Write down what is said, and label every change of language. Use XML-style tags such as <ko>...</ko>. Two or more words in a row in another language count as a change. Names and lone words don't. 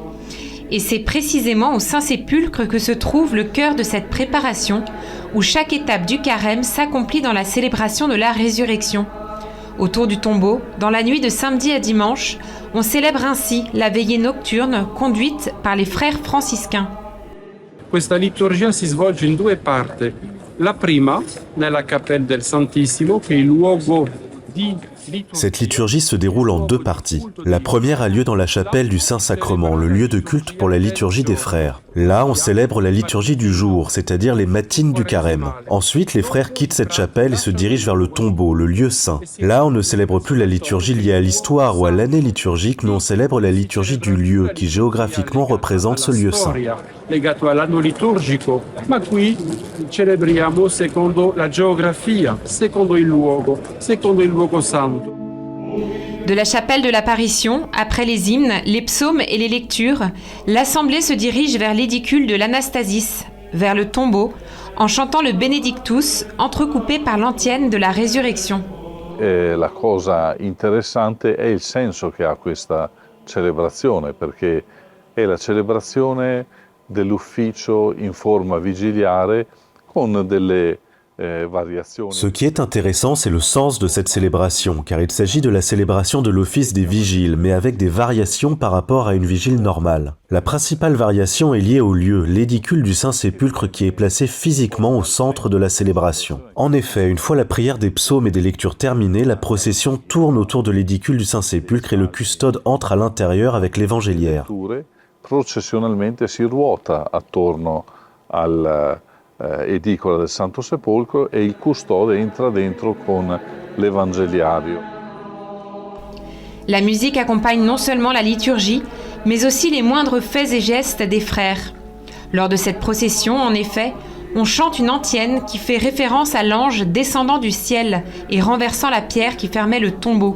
<fr>Et c'est précisément au Saint-Sépulcre que se trouve le cœur de cette préparation, où chaque étape du carême s'accomplit dans la célébration de la résurrection. Autour du tombeau, dans la nuit de samedi à dimanche, on célèbre ainsi la veillée nocturne conduite par les frères franciscains.</fr> <it>Questa liturgia si svolge in 2 parti. La prima, nella Cappella del Santissimo, che è il luogo di...</it> <fr>Cette liturgie se déroule en 2 parties. La première a lieu dans la chapelle du Saint-Sacrement, le lieu de culte pour la liturgie des frères. Là, on célèbre la liturgie du jour, c'est-à-dire les matines du carême. Ensuite, les frères quittent cette chapelle et se dirigent vers le tombeau, le lieu saint. Là, on ne célèbre plus la liturgie liée à l'histoire ou à l'année liturgique, mais on célèbre la liturgie du lieu qui géographiquement représente ce lieu saint.</fr> <it>Legato all'anno liturgico, ma qui celebriamo secondo la geografia, secondo il luogo santo.</it> <fr>De la chapelle de l'apparition, après les hymnes, les psaumes et les lectures, l'assemblée se dirige vers l'édicule de l'Anastasis, vers le tombeau, en chantant le Benedictus, entrecoupé par l'antienne de la résurrection.</fr> <it>La cosa interessante è il senso che ha questa celebrazione, perché è la celebrazione dell'ufficio in forma vigiliare con delle variazioni.</it> <fr>Ce qui est intéressant, c'est le sens de cette célébration, car il s'agit de la célébration de l'office des vigiles, mais avec des variations par rapport à une vigile normale. La principale variation est liée au lieu, l'édicule du Saint-Sépulcre qui est placé physiquement au centre de la célébration. En effet, une fois la prière des psaumes et des lectures terminée, la procession tourne autour de l'édicule du Saint-Sépulcre et le custode entre à l'intérieur avec l'évangéliaire.</fr> <it>Processionalmente si ruota attorno all'edicola del Santo Sepolcro e il custode entra dentro con l'evangeliario.</it> <fr>La musique accompagne non seulement la liturgie, mais aussi les moindres faits et gestes des frères. Lors de cette procession, en effet, on chante une antienne qui fait référence à l'ange descendant du ciel et renversant la pierre qui fermait le tombeau.</fr>